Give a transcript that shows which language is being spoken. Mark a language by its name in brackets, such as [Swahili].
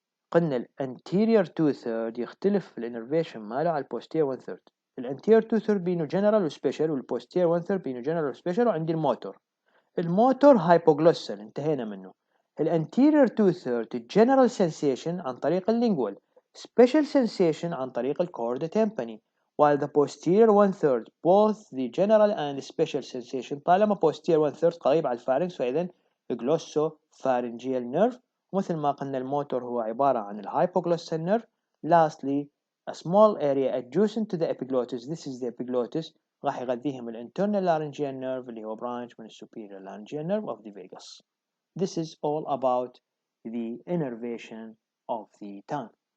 [Arabic] قلنا ال anterior two-third يختلف في الانرفيشن ماله على posterior one-third. anterior two-third بينه general و special، posterior one-third بينه general و special، وعندي الموتور hypoglossal انتهينا منه. [English] anterior two-third general sensation عن طريق lingual، special sensation عن طريق chorda tympani، while the posterior one-third both the general and special sensation طالما posterior one-third [Arabic] قريب على الفارنكس [English] فإذا glossopharyngeal nerve. [Arabic] مثل ما قلنا الموتور هو عبارة عن hypoglossal nerve. [English] Lastly, a small area adjacent to the epiglottis, this is the epiglottis، [Arabic] راح يغذيهم [English] internal laryngeal nerve اللي هو branch من superior laryngeal nerve of the vagus. This is all about the innervation of the tongue.